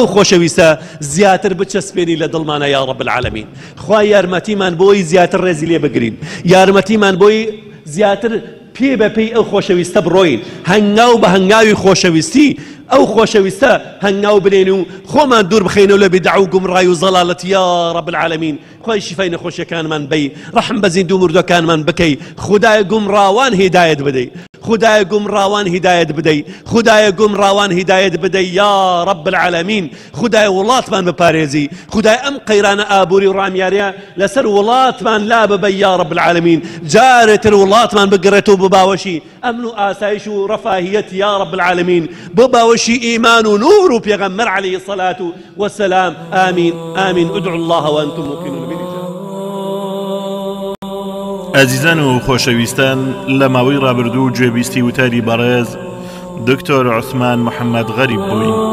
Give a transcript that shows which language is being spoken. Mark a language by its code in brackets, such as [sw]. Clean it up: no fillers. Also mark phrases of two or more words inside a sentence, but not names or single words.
[ckb] خۆشەویستە زیاتر بچەسپێنی لە دڵمانە [ar] یا ڕەب العالەمین [ckb] خوای یارمەتیمان بۆی زیاتر ڕێزی لێ بگرین یارمەتیمان بۆی زیاتر پێ بەپێی ئەو خۆشەویستە بڕۆین هەنگاو بە هەنگاوی خۆشەویستی ئەو خۆشەویستە هەنگاو بنێن و خۆمان دوور بخەینەوە لە بیدع و گومڕای و زەڵالەت [ar] یا ڕەب العالەمین [ckb] خوای شیفای نەخۆشیەکانمان بەی ڕەحم بە زیندوو و مردوەکانمان بکەی خودایە گومڕاوان هیدایەت بدەی خدای گمراوان هدایت بدەی خدای گمراوان هدایت بدەی [ar] یا رب العالمین [ckb] خدای وڵاتمان بپارێزی خدای ئەم قەیرانە ئابووری و ڕامیاریە لەسەر وڵاتمان لا ببەی [ar] یا رب العالمین [ckb] جارێتر وڵاتمان بگرێتەوە بۆ باوەشی ئەمن و ئاسایش و ڕەفاهیەت [ar] یا رب العالمین [ckb] بۆ باوەشی ئیمان و نور و پێغەمبەر [ar] عەلەیهی الصەلاة وەسەلام [ckb] ئامین ئامین [ar] ادعوا الله وأنتم موقنون بالإجابة. [ckb] ئازیزان و خۆشەویستان لە ماوەی ڕابردوو گوێبیستی وتاری بەڕێز دکتۆر عوسمان محەممەد غەریب بووین.